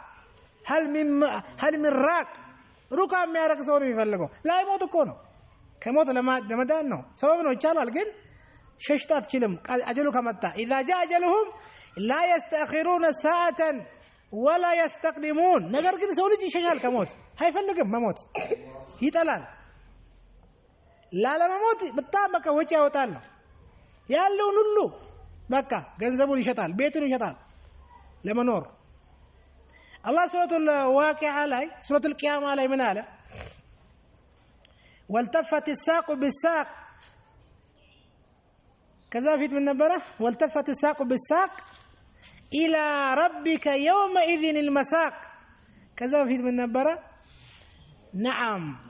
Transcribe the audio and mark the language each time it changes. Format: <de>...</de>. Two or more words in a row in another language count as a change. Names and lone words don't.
<ar>هل من راق</ar> <am>ሩቃ የሚያረግ ሰው ነው የሚፈልገው ላይ ሞት እኮ ነው ከሞት ለመዳን ነው ሰበብ ነው ይቻላል ግን ሸሽታ አትችልም አጀሉ ከመጣ</am> <ar>اذا جاء اجلهم لا يستأخرون ساعة ولا يستقدمون</ar> <am>ነገር ግን ሰው ልጅ ይሸሻል ከሞት አይፈልግም መሞት ይጠላል ላለመሞት በጣም በቃ ወጪ ያወጣል ያለውን ሁሉ በቃ ገንዘቡን ይሸጣል ቤቱን ይሸጣል ለመኖር</am> <ar>الله سورة الواقعة</ar> <am>ላይ</am> <ar>سورة القيامة</ar> <am>ላይ ምን አለ</am> <ar>والتفت الساق بالساق كذا فيت من نبره والتفت الساق بالساق إلى ربك يومئذ المساق كذا فيت من نبره نعم</ar>